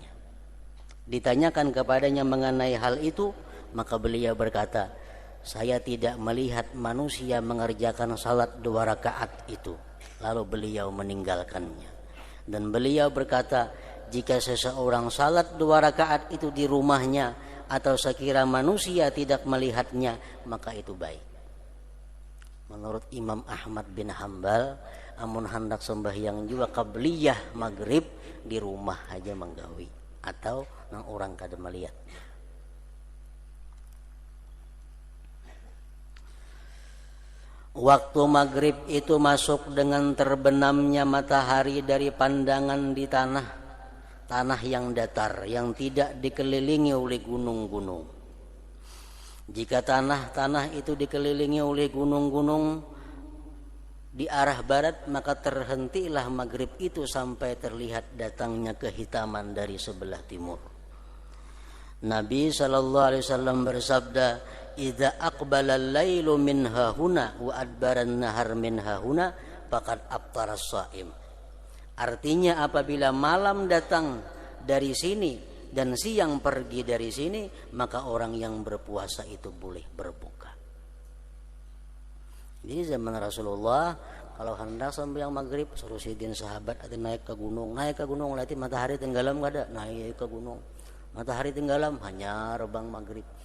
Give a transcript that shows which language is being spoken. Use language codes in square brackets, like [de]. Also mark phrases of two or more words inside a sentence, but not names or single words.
[id] Ditanyakan kepadanya mengenai hal itu, maka beliau berkata, saya tidak melihat manusia mengerjakan salat 2 rakaat itu. Lalu beliau meninggalkannya. Dan beliau berkata, jika seseorang salat 2 rakaat itu di rumahnya, atau sekira manusia tidak melihatnya, maka itu baik. [bjn] Menurut Imam Ahmad bin Hambal, amun hendak sembahyang juga qabliyah maghrib di rumah aja menggawi, atau nang orang kada melihat. [id] Waktu maghrib itu masuk dengan terbenamnya matahari dari pandangan di tanah yang datar, yang tidak dikelilingi oleh gunung-gunung. Jika tanah itu dikelilingi oleh gunung-gunung di arah barat, maka terhentilah maghrib itu sampai terlihat datangnya kehitaman dari sebelah timur. Nabi SAW bersabda, [ar] إذا أقبل الليل من هاهنا وأدبر النهار من هاهنا فقد أفطر الصائم. [id] Artinya apabila malam datang dari sini dan siang pergi dari sini, maka orang yang berpuasa itu boleh berbuka. Jadi zaman Rasulullah Kalau hendak sembahyang maghrib suruh sidin sahabat ada naik ke gunung nanti matahari tenggelam gak ada, naik ke gunung matahari tenggelam hanya rebang maghrib.